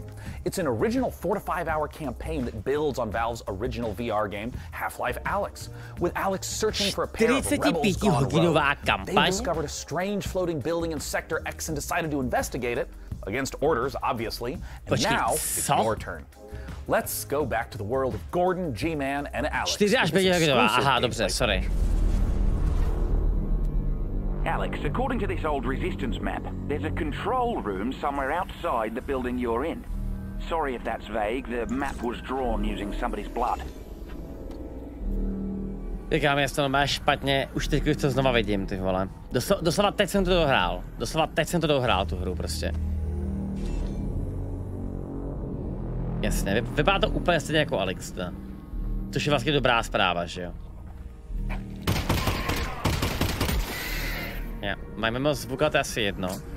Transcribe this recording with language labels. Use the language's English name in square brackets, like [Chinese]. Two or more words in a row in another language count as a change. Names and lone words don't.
[English] It's an original 4 to 5 hour campaign that builds on Valve's original VR game, Half-Life Alyx. With Alyx searching for a pair of rebels gone rogue, they discovered a strange floating building in Sector X and decided to investigate it, against orders, obviously, and now it's your turn. Let's go back to the world of Gordon, G-Man, and Alyx. [Czech] 4 až 5 hodin. Aha, dobře, sorry. [English] Alyx, according to this old resistance map, there's a control room somewhere outside the building you're in. Sorry if that's vague, the map was drawn using somebody's blood. [Czech] Říkám, jestli to máš špatně, už teď to znova vidím, ty vole. Doslova teď jsem to dohrál. Doslova teď jsem to dohrál, tu hru prostě. Jasně, vypadá to úplně stejně jako Alyx, teda. Což je vlastně dobrá zpráva, že jo? Ja, máme moc zvuka, to je asi jedno.